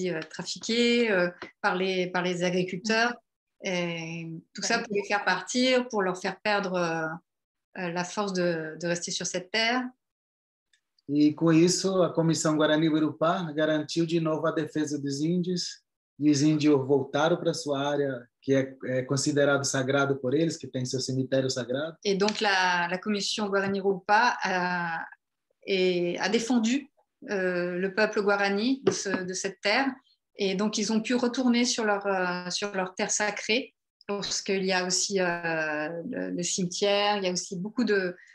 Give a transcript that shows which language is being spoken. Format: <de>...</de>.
<fr>trafiquée par les agriculteurs, et tout ça pour les faire partir, pour leur faire perdre la force de rester sur cette terre.</fr> <pt>E com isso, a Comissão Guarani-Urupá garantiu de novo a defesa dos índios, e os índios voltaram para sua área, que é considerado sagrado por eles, que tem seu cemitério sagrado.</pt> <fr>Et donc la Commission Guarani-Urupá a défendu le peuple Guarani de cette terre, et donc ils ont pu retourner sur leur terre sacrée, parce qu'il y a aussi le cimetière, il y a aussi beaucoup de...</fr>